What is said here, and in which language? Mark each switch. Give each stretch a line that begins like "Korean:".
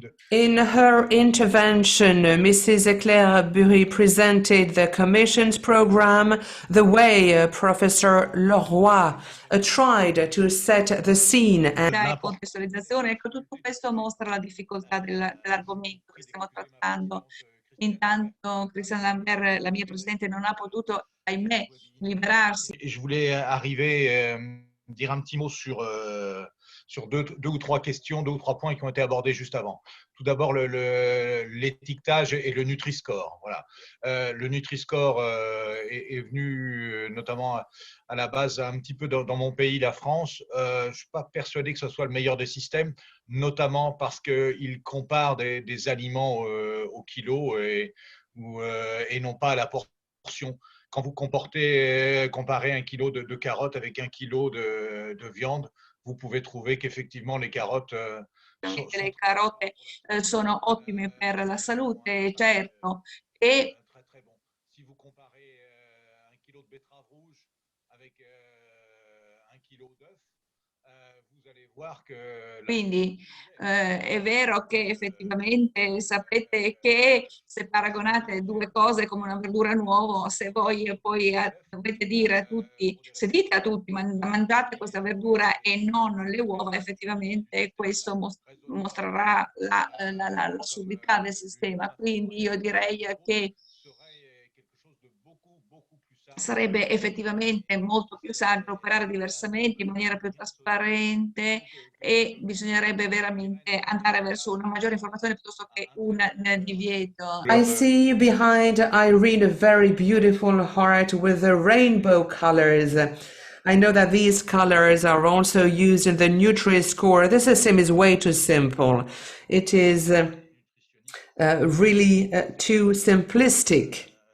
English: In her intervention, Mrs. Claire Bury presented the Commission's program, the way Professor Léroy tried to set the scene.
Italian: La contestualizzazione, ecco, tutto questo mostra la difficoltà dell'argomento che stiamo trattando. Intanto Christian Lambert, la mia presidente, non ha potuto, ahimè, liberarsi.
French: Je voulais arriver, dire un petit mot sur deux ou trois questions, 2 ou 3 points qui ont été abordés juste avant. Tout d'abord, l'étiquetage et le Nutri-Score. Voilà. Le Nutri-Score est venu notamment à la base un petit peu dans mon pays, la France. Je ne suis pas persuadé que ce soit le meilleur des systèmes, notamment parce qu'il compare des aliments au kilo et non pas à la portion. Quand vous comparez 1 kilo de carottes avec 1 kilo de viande, vous pouvez trouver qu'effectivement les carottes
Italian: le carote sono ottime per la salute, certo. E
French: très bon. Si vous comparez 1 kilo de betterave rouge avec 1 kilo d'œuf, vous allez voir que...
Italian: Quindi è vero che effettivamente sapete che se paragonate 2 cose come una verdura nuova, se voi poi dovete dire a tutti, se dite a tutti mangiate questa verdura e non le uova, effettivamente questo mostrerà l'assurdità del sistema. Quindi io direi che sarebbe effettivamente molto più saggio operare diversamente, in maniera più trasparente, e bisognerebbe veramente andare verso una maggiore informazione piuttosto che un divieto.
English: I see behind Irene a very beautiful heart with the rainbow colors. I know that these colors are also used in the Nutri-Score. This system is way too simple. It is really too simplistic.